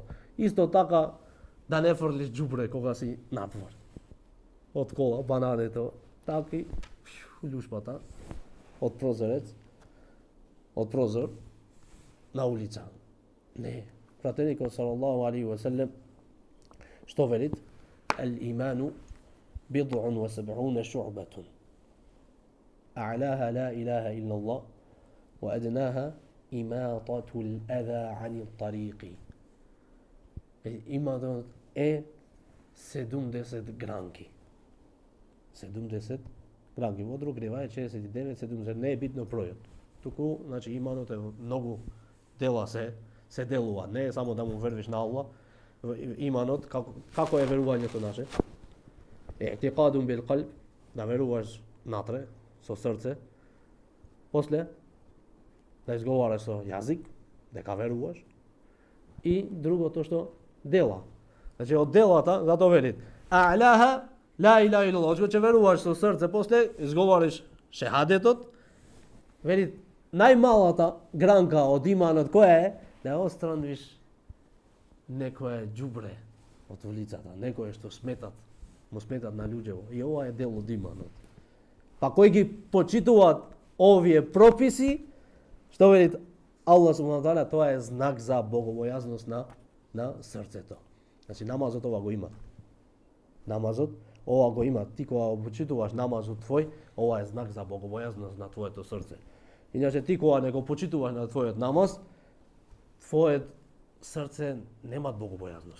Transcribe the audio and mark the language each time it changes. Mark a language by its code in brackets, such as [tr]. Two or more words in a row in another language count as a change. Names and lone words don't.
[mk] Исто така да не фрлиш џубре кога си надвор. Од кола, банането, таки љушпата од прозор на улица. Не. Пратеникот [ar] صلى الله عليه وسلم [mk] што велит? [ar] الإيمان بضع وسبعون شعبة. أعلاها لا إله إلا الله وأدناها إماطة الأذى عن الطريق. [mk] Иманот е 70 гранки. 70 гранки. Во друг рива е 69, 70, не е битно бројот. Туку, значи, иманот е многу дела се делува. Не е само да му вервиш на Аллах. Иманот, како е верувањето наше? [ar] اعتقاد بالقلب, [mk] да веруваш натре, со срце. После, да изговараш со јазик, дека веруваш. И другото што? Дела. Значи, од делата, зато велит, [ar] أعلاها لا إله إلا الله, [mk] че веруваш со срце, после изговориш шехадетот, вели најмалата гранка од иманот која е да отстраниш некое џубре од улицата, некое што му сметат на луѓето. И ова е дел од иманот. Па кои ги почитуваат овие прописи, што вели Аллах [ar] سبحانه وتعالى, [mk] тоа е знак за богобојазност на срцето. Значи намазот ова го има. Намазот ова го има. Ти кога почитуваш намазот твој, ова е знак за богобојазност на твоето срце. Иначе ти кога не го почитуваш на твојот намаз, твојот срце нема богобојазност.